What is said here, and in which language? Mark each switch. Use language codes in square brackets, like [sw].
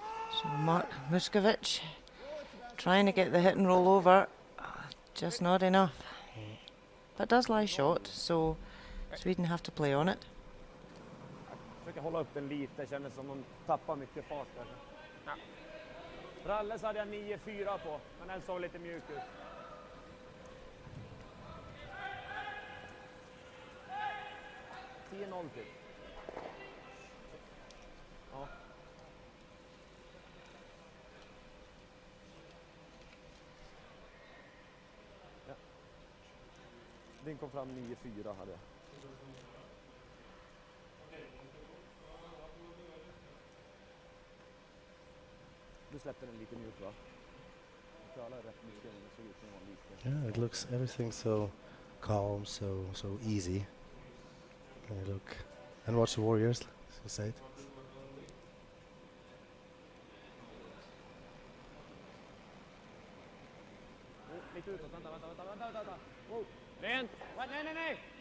[en] So Muskatewitz trying to get the hit and roll over, just not enough. But does lie short, so Sweden have to play on it. [sv] Försöker hålla upp den lite, känner som de tappar mycket fart där. Ja. Ralles hade jag 9-4 på, men den såg lite mjuk ut. $10-0 typ. Ja. Ja. Den kom fram 9-4 hade jag. Du släppte den lite mjuk, va? Kölar rätt mycket, men det såg ut som det var lite. [en] Yeah, it looks everything so calm, so easy. And you look and watch the Warriors, as you said. [sv] Lite utåt, vänta. Wow. Rent! Nej!